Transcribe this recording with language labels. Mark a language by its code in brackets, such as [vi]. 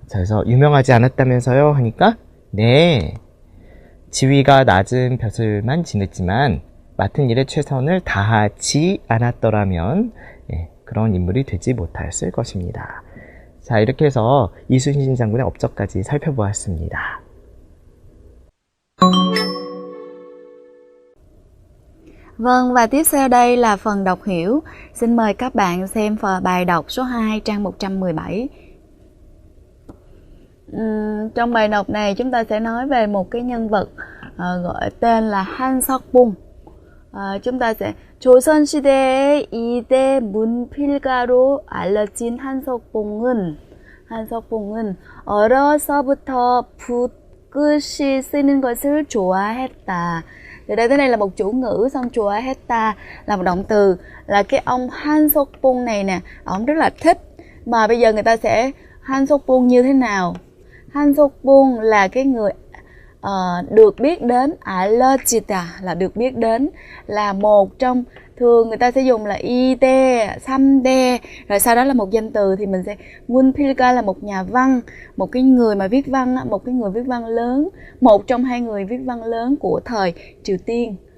[ko] 자, 그래서 유명하지 않았다면서요? 하니까 네, 지위가 낮은 벼슬만 지냈지만 맡은 일에 최선을 다하지 않았더라면 그런 인물이 되지 못하였을 것입니다. 자, 이렇게 해서 이순신 장군의 업적까지 살펴보았습니다. [vi] Vâng, và tiếp theo đây là phần đọc hiểu. Xin mời các bạn xem bài đọc số 2 trang 117. Trong bài đọc này chúng ta sẽ nói về một cái nhân vật gọi tên là Han Seok-bung. chúng ta sẽ [ko] 조선시대의 2대 문필가로 알려진 한석봉은 어려서부터 붓글씨 쓰는 것을 좋아했다. [vi] Từ đây tới đây là một chủ ngữ, xong 좋아했다 là một động từ, là cái ông Han Seok-bung này nè, ông rất là thích. Mà bây giờ người ta sẽ Han Seok-bung như thế nào? Han Seok-bung là cái người được biết đến, 알려지다 là được biết đến, là một trong, thường người ta sẽ dùng là ide, samde, rồi sau đó là một danh từ thì mình sẽ 문필가 là một nhà văn, một cái người mà viết văn, một cái người viết văn lớn, một trong hai người viết văn lớn của thời Triều Tiên.